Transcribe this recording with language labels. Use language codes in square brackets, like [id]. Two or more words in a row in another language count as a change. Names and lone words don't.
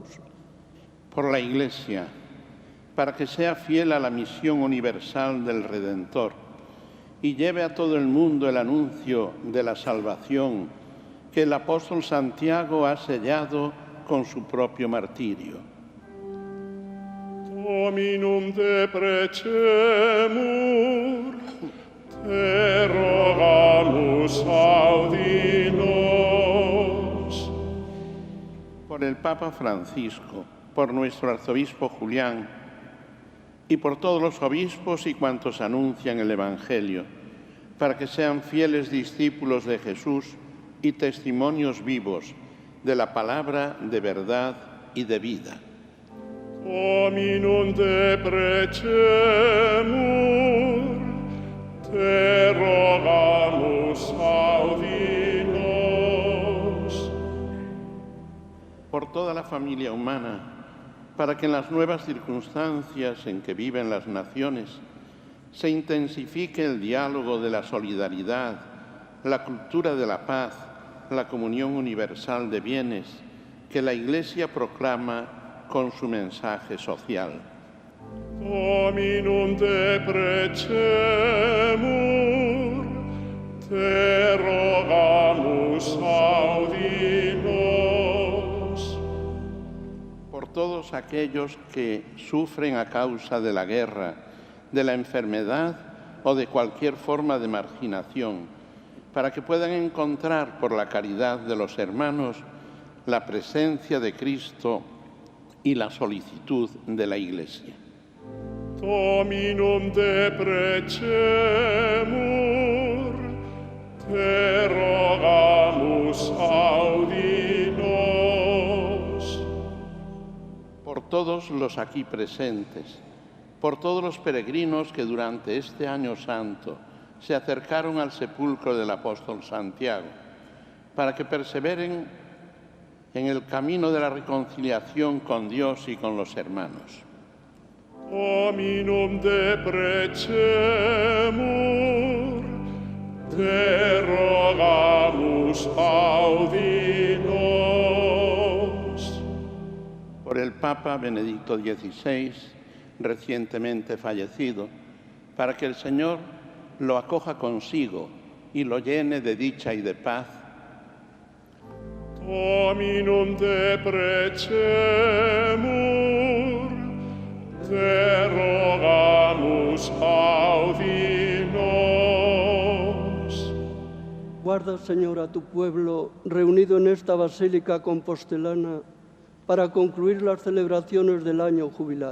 [es] Por la Iglesia, para que sea fiel a la misión universal del Redentor y lleve a todo el mundo el anuncio de la salvación que el apóstol Santiago ha sellado con su propio martirio. [la] Dominum te precemur, te rogamus audinos. [es] Por el Papa Francisco, por nuestro arzobispo Julián y por todos los obispos y cuantos anuncian el Evangelio, para que sean fieles discípulos de Jesús y testimonios vivos de la palabra de verdad y de vida. [la] Dominum te precemur, te rogamus audinos. [es] Por toda la familia humana, para que en las nuevas circunstancias en que viven las naciones se intensifique el diálogo de la solidaridad, la cultura de la paz, la comunión universal de bienes que la Iglesia proclama con su mensaje social. [la] Dominum te precemur, te rogamus audi nos. [es] Por todos aquellos que sufren a causa de la guerra, de la enfermedad o de cualquier forma de marginación, para que puedan encontrar por la caridad de los hermanos la presencia de Cristo y la solicitud de la Iglesia. [la] Dominum te precemur, te rogamus audi nos. [es] Por todos los aquí presentes, por todos los peregrinos que durante este año santo se acercaron al sepulcro del apóstol Santiago, para que perseveren en el camino de la reconciliación con Dios y con los hermanos. [la] Dominum te precemur, te rogamus audi nos. [es] Por el Papa Benedicto XVI, recientemente fallecido, para que el Señor lo acoja consigo y lo llene de dicha y de paz. [la] Dominum te precemur, te rogamus audi nos. [es] Guarda, Señor, a tu pueblo reunido en esta basílica compostelana para concluir las celebraciones del año jubilar.